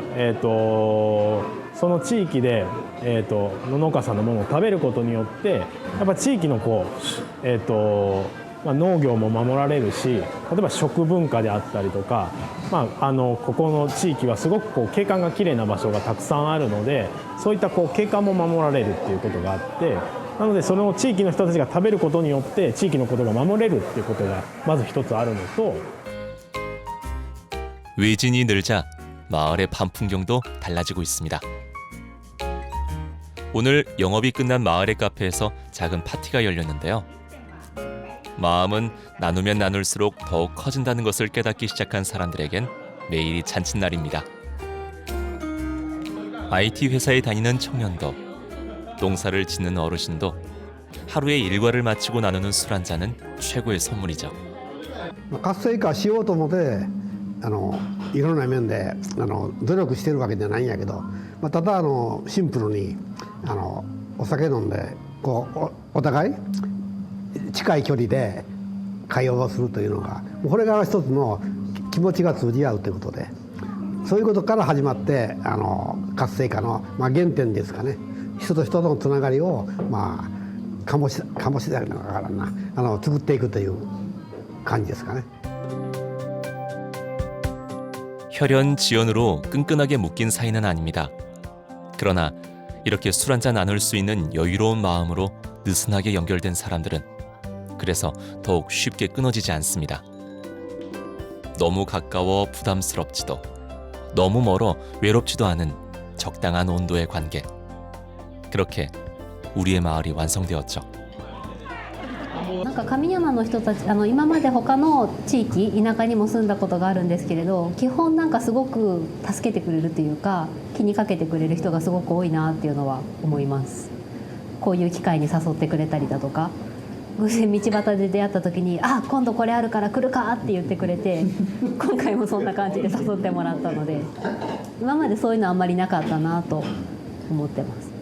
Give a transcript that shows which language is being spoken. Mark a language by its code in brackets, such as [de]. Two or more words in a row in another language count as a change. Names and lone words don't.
[ja] その地域で農家さんのものを食べることによってやっぱ地域の農業も守られるし、例えば食文化であったりとか、ここの地域はすごく景観がきれいな場所がたくさんあるので、そういった景観も守られるっていうことがあって、なのでその地域の人たちが食べることによって地域のことが守れるっていうことがまず一つあるのと、 [ko] 외진이 늘자 마을의 밤 풍경도 달라지고 있습니다. 오늘 영업이 끝난 마을의 카페에서 작은 파티가 열렸는데요. 마음은 나누면 나눌수록 더욱 커진다는 것을 깨닫기 시작한 사람들에겐 매일이 잔칫날입니다. IT 회사에 다니는 청년도, 농사를 짓는 어르신도 하루의 일과를 마치고 나누는 술 한 잔은 최고의 선물이죠. [ja] 活性化しようと思っていろんな面で努力してるわけじゃないんやけど、ただシンプルにお酒飲んでお互い近い距離で会話をするというのが、これが一つの気持ちが通じ合うということで、そういうことから始まって活性化の原点ですかね。人と人とのつながりを醸し出るのかな、作っていくという感じですかね。 [ko] 혈연 지연으로 끈끈하게 묶인 사이는 아닙니다. 그러나 이렇게 술 한잔 나눌 수 있는 여유로운 마음으로 느슨하게 연결된 사람들은 그래서 더욱 쉽게 끊어지지 않습니다. 너무 가까워 부담스럽지도, 너무 멀어 외롭지도 않은 적당한 온도의 관계. 그렇게 우리의 마을이 완성되었죠. [ja] なんか神山の人たち今まで他の地域田舎にも住んだことがあるんですけれど、基本なんかすごく助けてくれるというか気にかけてくれる人がすごく多いなっていうのは思います。こういう機会に誘ってくれたりだとか、偶然道端で出会った時に「あ、今度これあるから来るか」って言ってくれて今回もそんな感じで誘ってもらったので、今までそういうのあんまりなかったなと思ってます。